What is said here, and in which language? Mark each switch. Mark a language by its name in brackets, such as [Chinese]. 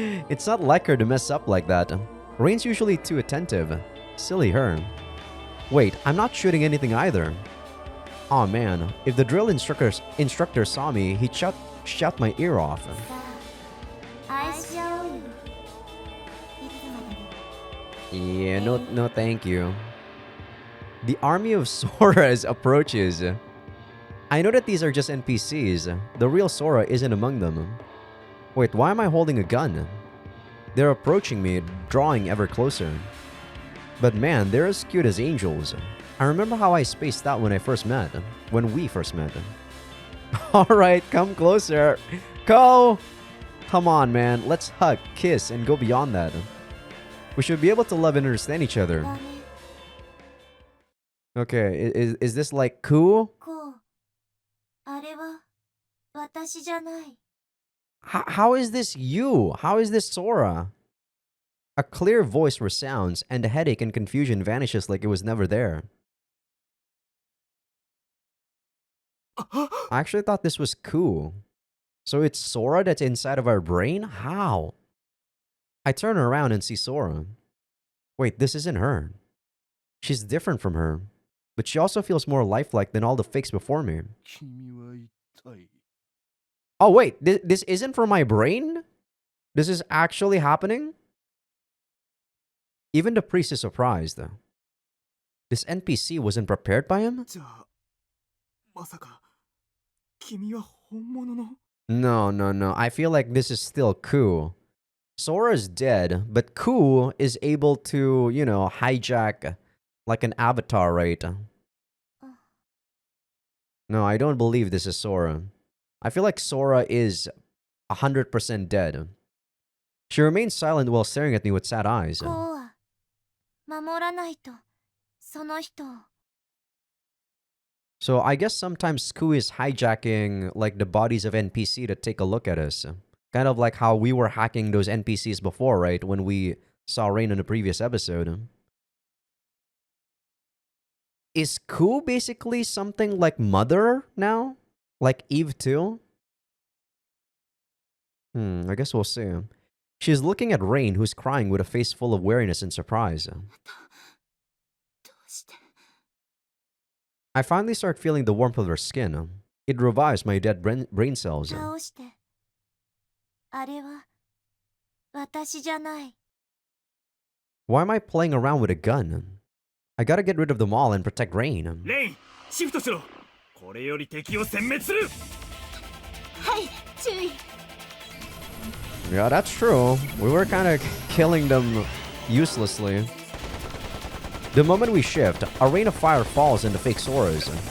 [English] It's not like her to mess up like that. Rain's usually too attentive. Silly her. Wait, I'm not shooting anything either. Aw man, if the drill instructor saw me, he'd shut my ear off. [Japanese] 愛し合おうよいつまでも [English] Yeah, no thank you. The army of Soras approaches. I know that these are just NPCs. The real Sora isn't among them. Wait, why am I holding a gun? They're approaching me, drawing ever closer. But man, they're as cute as angels. I remember how I spaced out when we first met. Alright, come closer. Go! Come on, man. Let's hug, kiss, and go beyond that. We should be able to love and understand each other. [Japanese] ダメ [English] Okay, is this like cool? [Japanese] こうあれは私じゃない [English] How is this you? How is this Sora? A clear voice resounds, and the headache and confusion vanishes like it was never there. I actually thought this was cool. So it's Sora that's inside of our brain? How? I turn around and see Sora. Wait, this isn't her. She's different from her. But she also feels more lifelike than all the fakes before me. [Japanese] 君は一体 [English] Oh wait, this isn't from my brain? This is actually happening? Even the priest is surprised. This NPC wasn't prepared by him? [Japanese] じゃあまさか君は本物の [English] No. I feel like this is still Ku. Sora's dead, but Ku is able to, hijack like an avatar, right? No, I don't believe this is Sora. I feel like Sora is 100% dead. She remains silent while staring at me with sad eyes. [Japanese] こうは守らないとその人を [English] So I guess sometimes Ku is hijacking like the bodies of NPC to take a look at us. Kind of like how we were hacking those NPCs before, right? When we saw Rain in the previous episode. Is Ku basically something like Mother now? Like Eve too? I guess we'll see. She's looking at Rain, who's crying with a face full of weariness and surprise. [Japanese] どうして [English] I finally start feeling the warmth of her skin. It revives my dead brain cells. [Japanese] 倒してあれは私じゃない [English] Why am I playing around with a gun? I gotta get rid of them all and protect Rain. [Japanese] レインシフトしろこれより敵を殲滅するはい注意 [English] Yeah, that's true. We were kind of killing them uselessly. The moment we shift, a rain of fire falls into fake Soras.